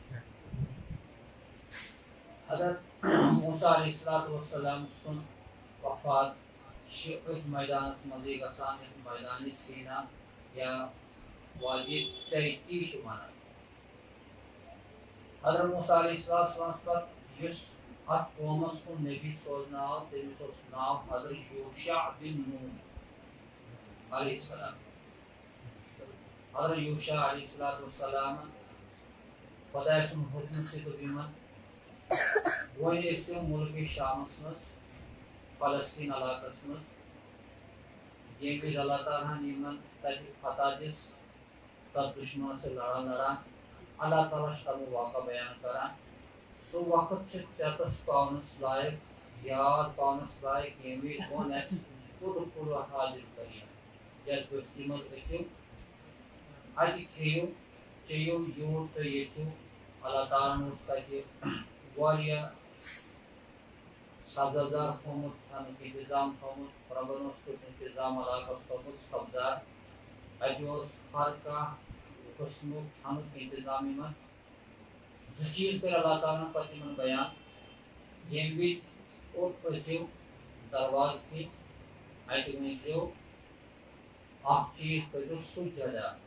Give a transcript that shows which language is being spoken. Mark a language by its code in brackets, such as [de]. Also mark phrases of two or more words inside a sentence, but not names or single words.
[ks] حضرت موسیٰ [ar] علیہ الصلوۃ والسلام [ks] سُنٛد وفات چھِ أتھۍ میدانس منٛزٕے گژھان یتھ میدانِ سینا یا وادی تحتی چھِ ونان حضرت موسیٰ علیہ السلامس پتہٕ یُس اتھ قومس کُن نبی سوزنہٕ آو تٔمِس اوس ناو حضرت یوشع بن نون [ar] علیہ السلام [ks] حضرت یوشع [ar] علیہ الصلوۃ والسلامن [ks] خۄداے سٕنٛدِ حُکمہٕ سۭتۍ دوٚپ یِمن وۄنۍ ٲسِو مُلکہِ شامس منٛز فلسطیٖن علاقس منٛز ییٚمہِ وِزِ اللہ تعالیٰ ہن یِمن تتہِ فتح دِژ تتھ دُشمنس سۭتۍ لڑان اللہ تعالیٰ چھُ تمیُک واقعہ بیان کران سُہ وقت چھُ ژےٚ پاونس لایق یاد پاونس لایق ییٚمہِ وِزِ ووٚن اَسہِ [ar] ادخلوا هذه القرية [ks] یتھ بستی منٛز ٲسِو اتہِ کھیٚیِو چیٚیِو یوٗت تُہۍ یژھِو اللہ تعالیٰ ہن اوس تتہِ واریاہ سبزار تھوٚومُت کھٮ۪نُک انتظام تھوٚومُت رۄبن اوس تیُتھ انتظام علاقس تھوٚومُت سبزار اتہِ اوس ہر کانٛہہ قٕسمُک کھٮ۪نُک انتظام یِمن زٕ چیٖز کٔرۍ اللہ تعالیٰ ہن پتہٕ یِمن بیان ییٚمہِ وِزِ اوٚت أژِو دروازٕ کِنۍ اتہِ ؤنۍزیو اکھ چیٖز کٔرِو سُجدا